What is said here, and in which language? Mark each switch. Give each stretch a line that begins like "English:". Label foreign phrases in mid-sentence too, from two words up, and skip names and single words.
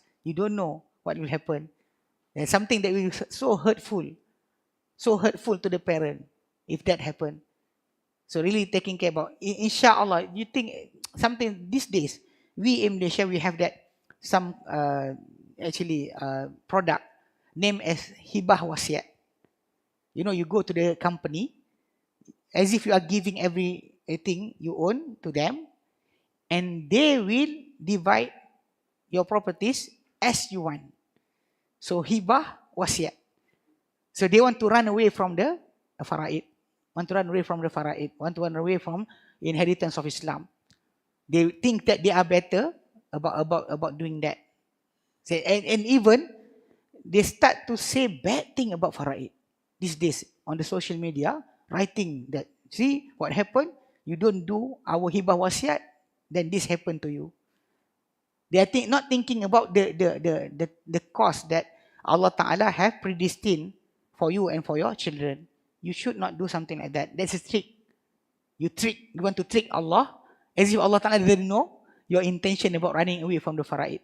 English: You don't know what will happen. And something that will be so hurtful to the parent if that happen. So really taking care about, inshallah, you think something these days, we in Malaysia, we have that, some product named as
Malay: hibah wasiat.
English: You go to the company, as if you are giving everything you own to them, and they will divide your properties as you want.
Malay: So hibah wasiat.
English: So they want to run away from the faraid, want to run away from the faraid, want to run away from inheritance of Islam. They think that they are better about doing that. And even they start to say bad thing about faraid these days on the social media, writing that, see what happened, you don't do our
Malay: hibah wasiat,
English: then this happened to you. They are not thinking about the cost that
Arabic: الله تعالى
English: have predestined for you and for your children. You should not do something like that. That's a trick. You want to trick Allah, as if
Arabic: الله تعالى
English: didn't know your intention about running away from the faraid.